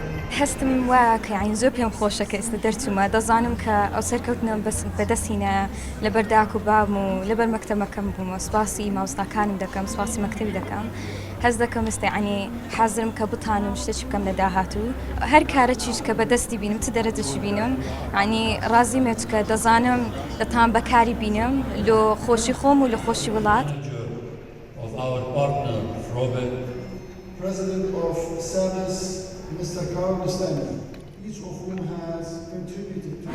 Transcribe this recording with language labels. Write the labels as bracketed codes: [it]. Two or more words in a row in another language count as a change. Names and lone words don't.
[ckb] هەستم وایە کە یعنی زۆر پێم خۆشە کە ئێستا دەرچوومە دەزانم کە ئەو سەرکەوتنەوە بەدەستینە لەبەر داک و بام و لەبەر مەکتەبەکەم بوومە سوپاسی مامۆستاکانم دەکەم سوپاسی مەکتەبی دەکەم هەست دەکەم ئێستا یعنی حەزرم کە بتانم شتێکی بکەم لە داهاتوو هەر کارێکیش کە بەدەستی بینم چ دەرەجەشی بینم یعنی ڕازیمێت کە دەزانم دەتان بەکاری بینم لە خۆشی خۆم و لە خۆشی وڵات. [en] President of SABIS, Mr. Carl Mustani, each of whom has contributed to...